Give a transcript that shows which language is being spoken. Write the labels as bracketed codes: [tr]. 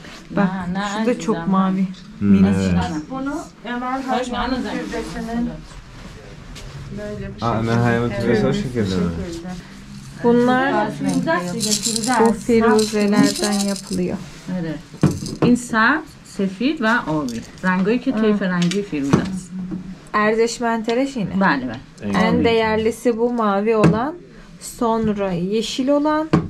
[tr] Bak şu da çok mavi. Evet. Hoş geldin. Aa, Ömer Hayvan Türbesi o şekilde mi? Bunlar bu firuzelerden yapılıyor. Evet. [fa] این سبز، سفید و آبی. رنگایی که طیف رنگی فیروزه است. Erdeş mentereş yine. بله بله. [tr] En değerlisi bu mavi olan, sonra yeşil olan